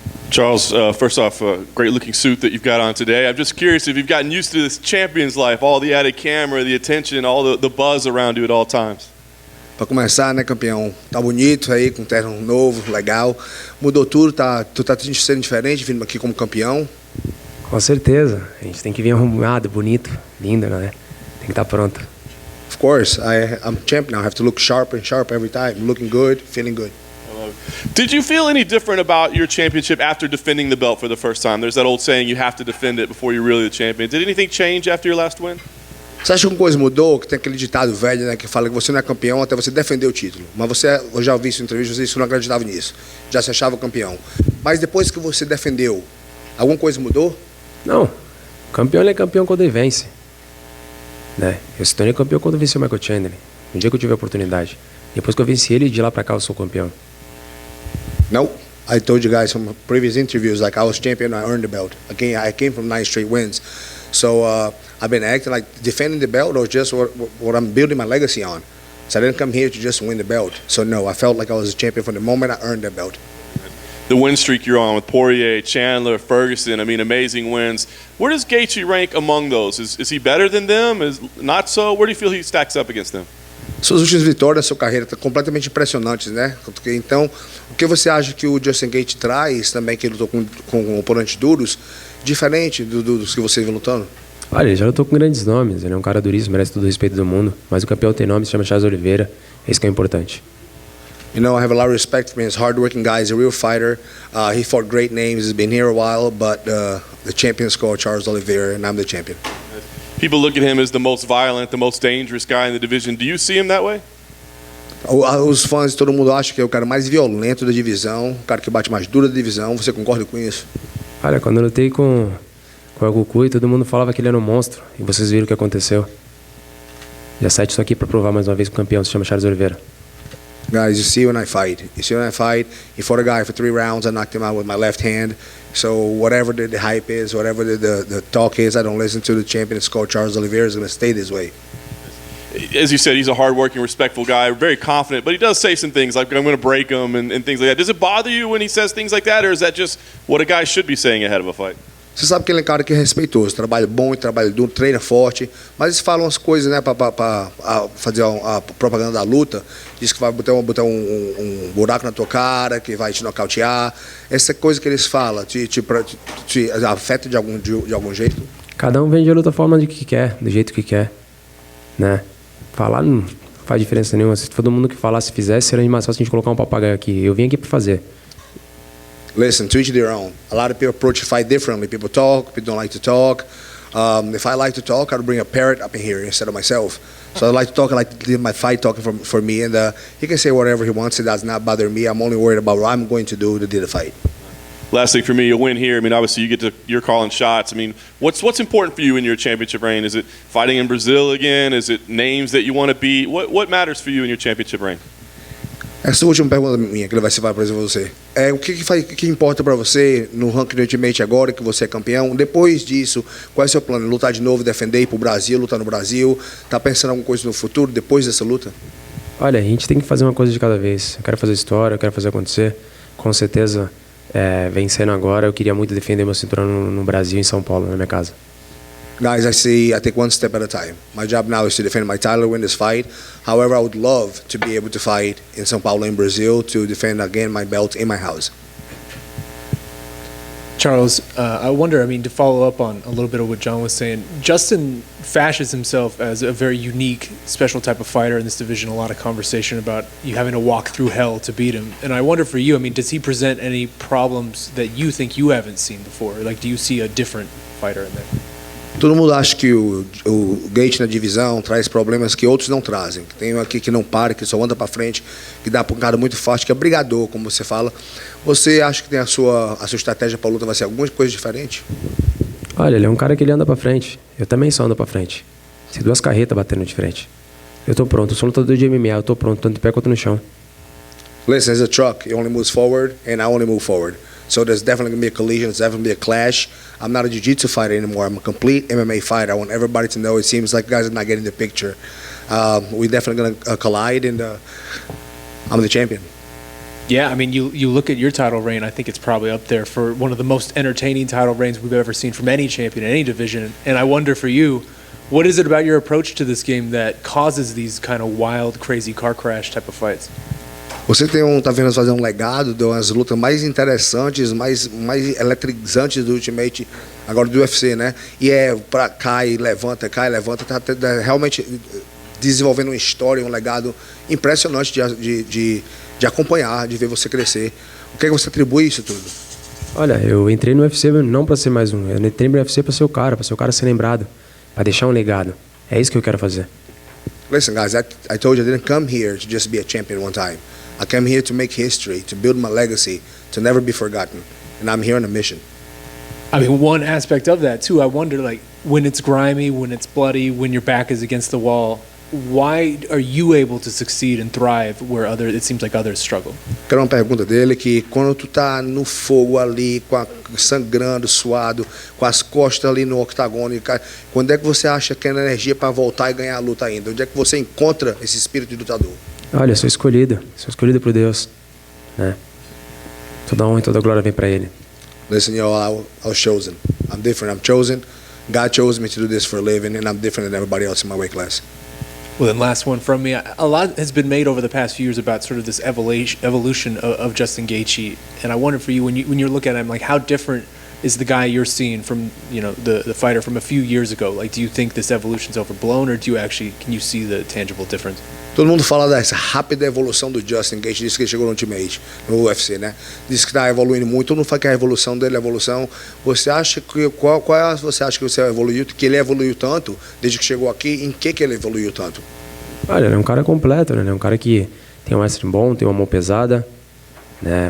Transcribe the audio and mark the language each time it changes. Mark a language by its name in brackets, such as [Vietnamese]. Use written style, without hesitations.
[English] Charles, first off, great looking suit that you've got on today. I'm just curious if you've gotten used to this champion's life, all the added camera, the attention, all the buzz around you at all times. [Portuguese] Para começar, né, campeão? Tá bonito aí, com um terno novo, legal. Mudou tudo, tu tá sendo diferente vindo aqui como campeão? Com certeza. A gente tem que vir arrumado, bonito, lindo, né? Tem que estar pronto. [English] Of course, I'm champ now. I have to look sharp and sharp every time. Looking good, feeling good. Did you feel any different about your championship after defending the belt for the first time? There's that old saying, you have to defend it before you're really the champion. Did anything change after your last win? [Portuguese] Você acha que alguma coisa mudou? Que tem aquele ditado velho, né, que fala que você não é campeão até você defender o título. Mas eu já ouvi isso em entrevista, você não acreditava nisso. Já se achava campeão. Mas depois que você defendeu, alguma coisa mudou? Não. Campeão ele é campeão quando ele vence. Né? Eu se tornei campeão quando eu venci o Michael Chandler. No dia que eu tive a oportunidade. Depois que eu venci ele, de lá pra cá eu sou campeão. [English] No, I told you guys from previous interviews, like I was champion, I earned the belt. I came from 9 straight wins. So I've been acting like defending the belt or just what I'm building my legacy on. So I didn't come here to just win the belt. So no, I felt like I was a champion from the moment I earned the belt. The win streak you're on with Poirier, Chandler, Ferguson, I mean, amazing wins. Where does Gaethje rank among those? Is he better than them? Is not so? Where do you feel he stacks up against them? [Portuguese] Suas últimas vitórias da sua carreira estão completamente impressionantes, né? Então, o que você acha que o Justin Gaethje traz também, que ele lutou com oponentes duros, diferente dos que você vem lutando? Olha, ele já lutou com grandes nomes, ele é um cara duríssimo, merece todo o respeito do mundo, mas o campeão tem nome, se chama Charles Oliveira, esse que é importante. [English] You know, I have a lot of respect for him. He's a hard-working guy. He's a real fighter. He fought great names. He's been here a while, but the champion is called Charles Oliveira, and I'm the champion. People look at him as the most violent, the most dangerous guy in the division. Do you see him that way? [Portuguese] Os fãs, todo mundo acha que é o cara mais violento da divisão, o cara que bate mais duro da divisão. Você concorda com isso? Olha, quando eu lutei com o Gukui, todo mundo falava que ele era um monstro. E vocês viram o que aconteceu. Já sai disso aqui para provar mais uma vez que o campeão se chama Charles Oliveira. [English] Guys, you see when I fight. He fought a guy for 3 rounds. I knocked him out with my left hand. So whatever the hype is, whatever the talk is, I don't listen to. The champion is called Charles Oliveira. Is going to stay this way. As you said, he's a hard-working, respectful guy, very confident, but he does say some things like, I'm going to break him and things like that. Does it bother you when he says things like that, or is that just what a guy should be saying ahead of a fight? [Portuguese] Você sabe que ele é um cara que é respeitoso, trabalha bom, trabalha duro, treina forte, mas eles falam as coisas, né, para fazer a propaganda da luta. Diz que vai botar um buraco na tua cara, que vai te nocautear. Essa coisa que eles falam te afeta de algum jeito? Cada um vende a luta da forma de que quer, do jeito que quer, né? Falar não faz diferença nenhuma. Se todo mundo que falasse, fizesse, seria mais fácil a gente colocar um papagaio aqui. Eu vim aqui para fazer. [English] Listen, to each their own. A lot of people approach the fight differently. People talk, people don't like to talk. If I like to talk, I'd bring a parrot up in here instead of myself. So I like to talk, I like to leave my fight talking for me, and he can say whatever he wants. It does not bother me. I'm only worried about what I'm going to do to do the fight. Last thing for me, a win here. I mean, obviously you're calling shots. I mean, what's important for you in your championship reign? Is it fighting in Brazil again? Is it names that you want to beat? What matters for you in your championship reign? [Portuguese] Essa última pergunta minha, que ele vai ser para você. O que importa para você no ranking do Ultimate agora, que você é campeão? Depois disso, qual é o seu plano? Lutar de novo, defender, ir pro Brasil, lutar no Brasil? Tá pensando em alguma coisa no futuro, depois dessa luta? Olha, a gente tem que fazer uma coisa de cada vez. Eu quero fazer história, eu quero fazer acontecer. Com certeza, vencendo agora, eu queria muito defender meu cinturão no Brasil, em São Paulo, na minha casa. [English] Guys, I take one step at a time. My job now is to defend my title, win this fight. However, I would love to be able to fight in São Paulo, in Brazil, to defend again my belt in my house. Charles, I wonder, I mean, to follow up on a little bit of what John was saying, Justin fashions himself as a very unique, special type of fighter in this division. A lot of conversation about you having to walk through hell to beat him. And I wonder for you, I mean, does he present any problems that you think you haven't seen before? Like, do you see a different fighter in there? [Portuguese] Todo mundo acha que o Gaethje na divisão traz problemas que outros não trazem. Tem um aqui que não para, que só anda para frente, que dá um cara muito forte, que é brigador, como você fala. Você acha que tem a sua estratégia para a luta vai ser alguma coisa diferente? Olha, ele é um cara que ele anda para frente. Eu também só ando para frente. Tem 2 carretas batendo de frente. Eu tô pronto, eu sou lutador de MMA, eu tô pronto, tanto de pé quanto no chão. [English] Listen, it's a truck. It only moves forward, and I only move forward. So there's definitely going to be a collision. There's definitely going to be a clash. I'm not a jiu-jitsu fighter anymore. I'm a complete MMA fighter. I want everybody to know. It seems like guys are not getting the picture. We're definitely going to collide, and I'm the champion. Yeah, I mean, you look at your title reign, I think it's probably up there for one of the most entertaining title reigns we've ever seen from any champion in any division. And I wonder for you, what is it about your approach to this game that causes these kind of wild, crazy car crash type of fights? [Portuguese] Você tá vendo fazer um legado de umas lutas mais interessantes, mais eletrizantes do Ultimate, agora do UFC, né? E cai, levanta, tá realmente desenvolvendo uma história, um legado impressionante de acompanhar, de ver você crescer. O que é que você atribui isso tudo? Olha, eu entrei no UFC não para ser mais um. Eu entrei no UFC para ser o cara ser lembrado, para deixar um legado. É isso que eu quero fazer. [English] Listen, guys, I told you I didn't come here to just be a champion one time. I came here to make history, to build my legacy, to never be forgotten. And I'm here on a mission. I mean, one aspect of that, too, I wonder, like, when it's grimy, when it's bloody, when your back is against the wall, why are you able to succeed and thrive where it seems like others struggle? [Portuguese] Quero uma pergunta dele que quando tu tá no fogo ali, sangrando, suado, com as costas ali no octagônio, quando é que você acha que é energia para voltar e ganhar a luta ainda? Onde é que você encontra esse espírito de lutador? Olha, eu sou escolhido por Deus, né? Toda honra e toda glória vem para Ele. [English] Listen, I was chosen. I'm different. I'm chosen. God chose me to do this for a living, and I'm different than everybody else in my weight class. Well, then last one from me. A lot has been made over the past few years about sort of this evolution of Justin Gaethje, and I wonder for you, when you look at him, like how different is the guy you're seeing from the fighter from a few years ago? Like, do you think this evolution's overblown, or can you see the tangible difference? [Portuguese] Todo mundo fala dessa rápida evolução do Justin Gaethje, disse que ele chegou no Ultimate, no UFC, né? Diz que está evoluindo muito. Todo mundo fala que a evolução dele é evolução. Você acha que você acha que você evoluiu, que ele evoluiu tanto desde que chegou aqui? Em que ele evoluiu tanto? Olha, ele é um cara completo, né? Ele é um cara que tem um mestre bom, tem uma mão pesada, né?